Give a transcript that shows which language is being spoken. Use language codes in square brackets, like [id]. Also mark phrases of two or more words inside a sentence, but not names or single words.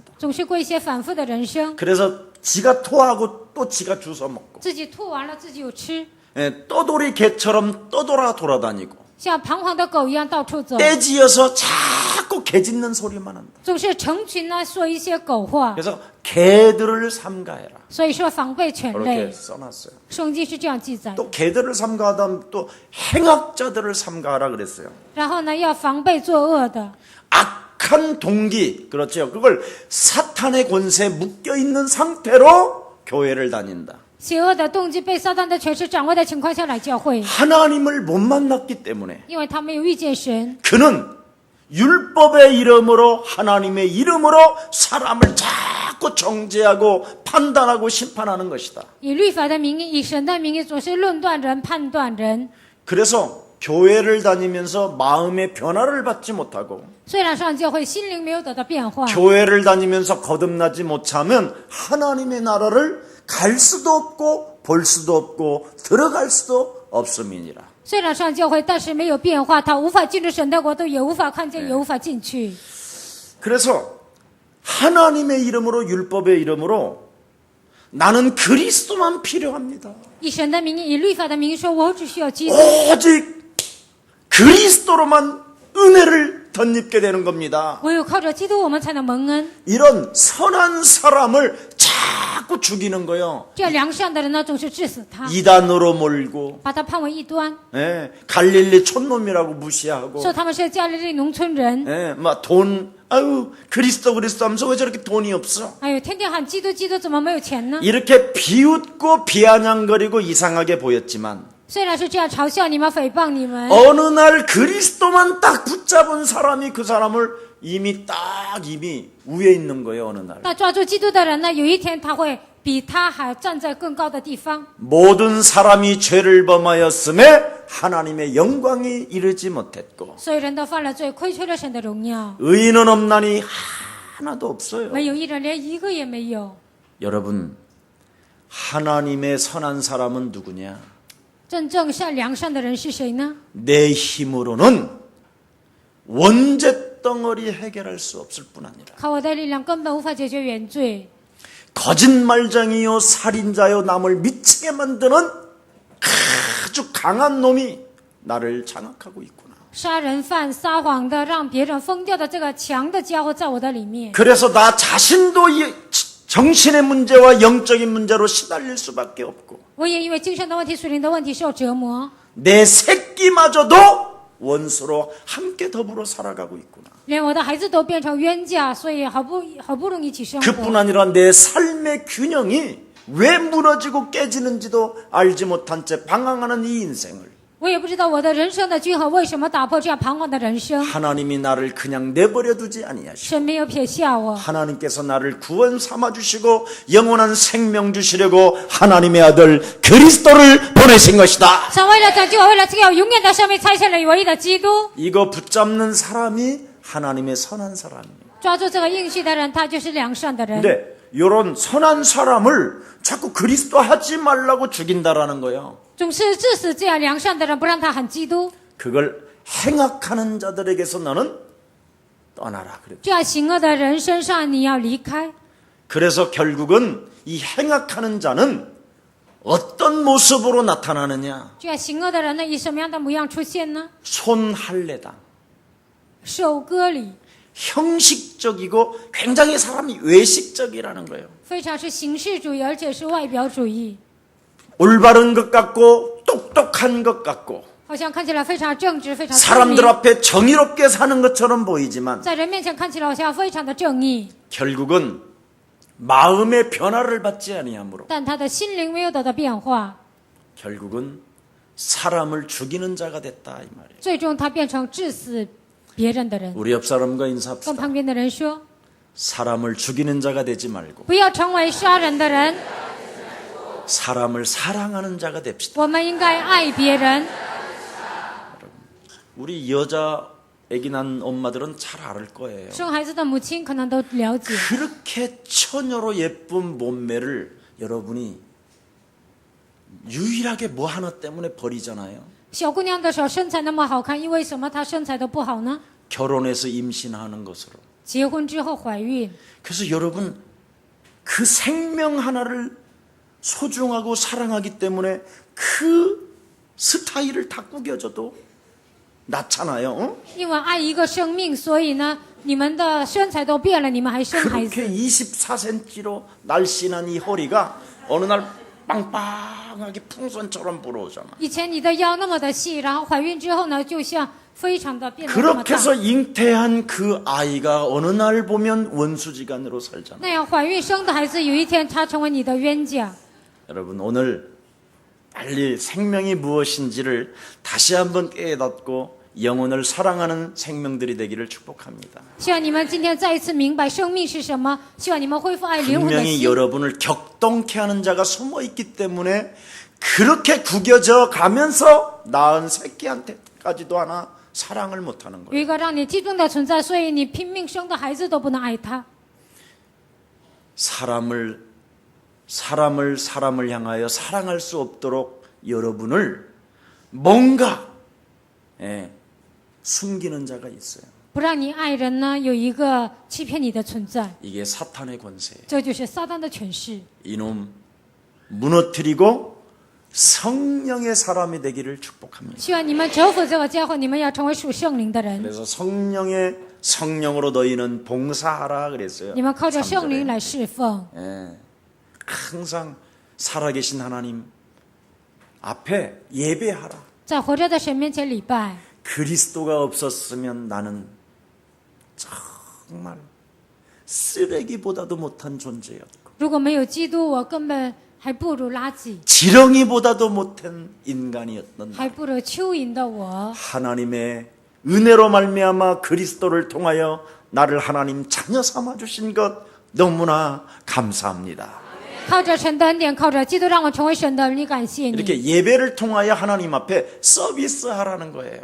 [zh] 总是过一些反复的人生， [ko] 그래서 지가 토하고 또 지가 주워 먹고 [zh] 自己吐完了自己又吃， [ko] 떠돌이 개처럼 떠돌아 돌아다니고 [zh] 像彷徨的狗一样到处走， [ko] 떼지어서 자꾸 개 짖는 소리만 한다. [zh] 总是成群呢说一些狗话， [ko] 그래서 개들을 삼가해라. [zh] 所以说防备犬 [ko] 그렇게 [zh] 类。 [ko] 써놨어요. [zh] 圣经是这样记载的。 [ko] 또 개들을 삼가하다 또 행악자들을 삼가하라 그랬어요. [zh] 然后呢，要防备作恶的， [ko] 악한 동기, 그렇죠. 그걸 사탄의 권세에 묶여있는 상태로 교회를 다닌다. [zh] 邪恶的动机被撒旦的权势掌握的情况下来教会， [ko] 하나님을 못 만났기 때문에 [zh] 因为他没有遇见神， [ko] 그는 율법의 이름으로 하나님의 이름으로 사람을 자꾸 정죄하고 판단하고 심판하는 것이다. [zh] 以律法的名义，以神的名义，总是论断人、判断人。 [ko] 그래서 교회를 다니면서 마음의 변화를 받지 못하고 [zh] 虽然上教会，心灵没有得到变化， [ko] 교회를 다니면서 거듭나지 못하면 하나님의 나라를 갈 수도 없고 볼 수도 없고 들어갈 수도 없음이니라. [zh] 虽然上教会，但是没有变化，他无法进入神的国度，也无法看见，也无法进去。 [ko] 그래서 하나님의 이름으로 율법의 이름으로 나는 그리스도만 필요합니다. [zh] 以神的名义，以律法的名义说，我只需要基督， [ko] 오직 그리스도로만 은혜를 덧입게 되는 겁니다. [zh] 唯有靠着基督，我们才能蒙恩。 [ko] 이런 선한 사람을 자꾸 죽이는 거요. [zh] 这样良善的人呢，总是致死他， [ko] 이단으로 몰고 [zh] 把他判为异端， [ko] 예, 갈릴리 촌놈이라고 무시하고 [zh] 说他们是加利利农村人， [ko] 예, 막 돈 아유 그리스도 하면서 왜 저렇게 돈이 없어? [zh] 哎呦，天天喊基督基督，怎么没有钱呢？ [ko] 이렇게 비웃고 비아냥거리고 이상하게 보였지만 [zh] 虽然是这样嘲笑你们、诽谤你们， [ko] 어느 날 그리스도만 딱 붙잡은 사람이 그 사람을 이미 위에 있는 거예요. 어느 날 [zh] 那抓住基督的人呢，有一天他会比他还站在更高的地方。 [ko] 모든 사람이 죄를 범하였음에 하나님의 영광이 이르지 못했고 [zh] 所有人都犯了罪，亏缺了神的荣耀， [ko] 의인은 없나니 하나도 없어요. [zh] 没有一人，连一个也没有。 [ko] 여러분 하나님의 선한 사람은 누구냐? [zh] 真正良善的人是谁呢？ [ko] 내 힘으로는 원죄 덩어리 해결할 수 없을 뿐 아니라 [zh] 靠我的力量根本无法解决原罪。 [ko] 거짓말쟁이요 살인자요 남을 미치게 만드는 아주 강한 놈이 나를 장악하고 있구나. [zh] 杀人犯、撒谎的、让别人疯掉的这个强的家伙在我的里面， [ko] 그래서 나 자신도 이 정신의 문제와 영적인 문제로 시달릴 수밖에 없고 [zh] 我也因为精神的问题、属灵的问题受折磨， [ko] 내 새끼마저도 원수로 함께 더불어 살아가고 있구나. [zh] 连我的孩子都变成冤家，所以好不容易一起生 [ko] 그뿐 [zh] 活。 [ko] 아니라 내 삶의 균형이 왜 무너지고 깨지는지도 알지 못한 채 방황하는 이 인생을 [zh] 我也不知道我的人生的均衡为什么打破这样彷徨的人生。 [ko] 하나님이 나를 그냥 내버려 두지 아니하시고 [zh] 神没有撇下我， [ko] 하나님께서 나를 구원 삼아 주시고 영원한 생명 주시려고 하나님의 아들 그리스도를 보내신 것이다. [zh] 神为了拯救我，为了赐给我永远的生命，差遣了唯一的基督。 [ko] 이거 붙잡는 사람이 하나님의 선한 사람이에요. [zh] 抓住这个应许的人，他就是良善的人。 [ko] 근데 이런 선한 사람을 자꾸 그리스도 하지 말라고 죽인다라는 거예요. [zh] 总是致死这样良善的人，不让他喊基督。 [ko] 그걸 행악하는 자들에게서 너는 떠나라 그랬죠. [zh] 这样行恶的人身上，你要离开。 [ko] 그래서 결국은 이 행악하는 자는 어떤 모습으로 나타나느냐? [zh] 这样行恶的人呢，以什么样的模样出现呢？ [ko] 손할례당. [zh] 受割礼， [ko] 형식적이고 굉장히 사람이 외식적이라는 거예요. [zh] 非常是形式主义，而且是外表主义， [ko] 올바른 것 같고 똑똑한 것 같고 [zh] 好像看起来非常正直、非常聪 [ko] 사람들 [zh] 明， [ko] 앞에 정의롭게 사는 것처럼 보이지만 [zh] 在人面前看起来好像非常的正义， [ko] 결국은 마음의 변화를 받지 아니하므로 [zh] 但他的心灵没有得到变化， [ko] 결국은 사람을 죽이는 자가 됐다 이 말이에요. [zh] 最终他变成致死别人的人。 [ko] 우리 옆 사람과 [zh] 跟 [ko] 인사합시다. [zh] 旁边的人说， [ko] 사람을 죽이는 자가 되지 말고 [zh] 不要成为杀人的人， [ko] 사람을 사랑하는 자가 됩시다. [zh] 我们应该爱别人。 [ko] 우리 여자 아기 난 엄마들은 잘 알 거예요. [zh] 生孩子的母亲可能都了解， [ko] 그렇게 처녀로 예쁜 몸매를 여러분이 유일하게 뭐 하나 때문에 버리잖아요. [zh] 小姑娘的时候身材那么好看，因为什么她身材都不好呢？ [ko] 결혼해서 임신하는 것으로. [zh] 结婚之后怀孕， [ko] 그래서 여러분 그 생명 하나를 소중하고 사랑하기 때문에 그 스타일을 다 구겨져도 낳잖아요. 어? [zh] 因为爱一个生命，所以呢，你们的身材都变了，你们还生孩 [ko] 그렇게 [zh] 子。 [ko] 24cm로 날씬한 이 허리가 어느 날 빵빵하게 풍선처럼 불어오잖아. [zh] 以前你的腰那么的细，然后怀孕之后呢，就像非常的变得那么 [ko] 그렇게 [zh] 大。 [ko] 해서 잉태한 그 아이가 어느 날 보면 원수지간으로 살잖아. [zh] 那样怀孕生的孩子，有一天他成为你的冤家。 [ko] 여러분 오늘 빨리 생명이 무엇인지를 다시 한번 깨닫고 영혼을 사랑하는 생명들이 되기를 축복합니다. [zh] 希望你们今天再一次明白生命是什么，希望你们恢复爱灵魂的 [ko] 분명히 [zh] 心。 [ko] 여러분을 격동케 하는 자가 숨어 있기 때문에 그렇게 구겨져 가면서 낳은 새끼한테까지도 하나 사랑을 못하는 [zh] 有 [ko] 거예요. [zh] 一个让你激动的存在，所以你拼命生的孩子都不能爱他。 [ko] 사람을 향하여 사랑할 수 없도록 여러분을 뭔가 숨기는 자가 있어요. [zh] 不让你爱人呢，有一个欺骗你的存在， [ko] 이게 사탄의 권세예요. [zh] 这就是撒旦的权势。 [ko] 이놈 무너뜨리고 성령의 사람이 되기를 축복합니다. [zh] 希望你们折服这个教会，你们要成为属圣灵的人， [ko] 그래서 성령으로 너희는 봉사하라 그랬어요. [zh] 你们靠着圣灵 [ko] 3절에. [zh] 来侍奉。 [ko] 예. 항상 살아계신 하나님 앞에 예배하라. [zh] 在活着的神面前礼拜。 [ko] 그리스도가 없었으면 나는 정말 쓰레기보다도 못한 존재였고 [zh] 如果没有基督，我根本还不如垃圾， [ko] 지렁이보다도 못한 인간이었던 [zh] 还不如蚯蚓的我。 [ko] 하나님의 은혜로 말미암아 그리스도를 통하여 나를 하나님 자녀 삼아 주신 것 너무나 감사합니다. [zh] 靠着神的恩典，靠着基督让我成为神的儿女，感谢你。 [ko] 이렇게 예배를 통하여 하나님 앞에 서비스하라는 거예요.